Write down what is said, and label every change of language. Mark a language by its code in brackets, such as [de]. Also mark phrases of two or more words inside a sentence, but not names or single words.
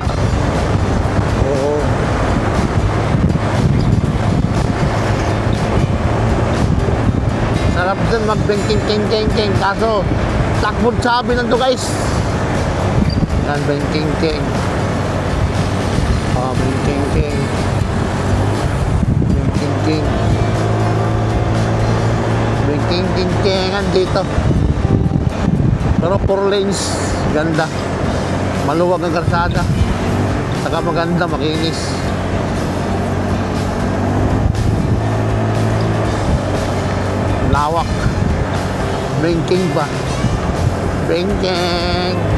[tl] Oo. Sarap din mag-bengking-king-king-king. Kaso, takbod sabi lang to guys. Yan, bengking-king. Bengking-king. Bengking-king. Bengking-king-kingan dito. Pero 4 lanes, ganda. Maluwag ang kalsada. Saka maganda, makinis. Lawak. Bengking ba? Bengking.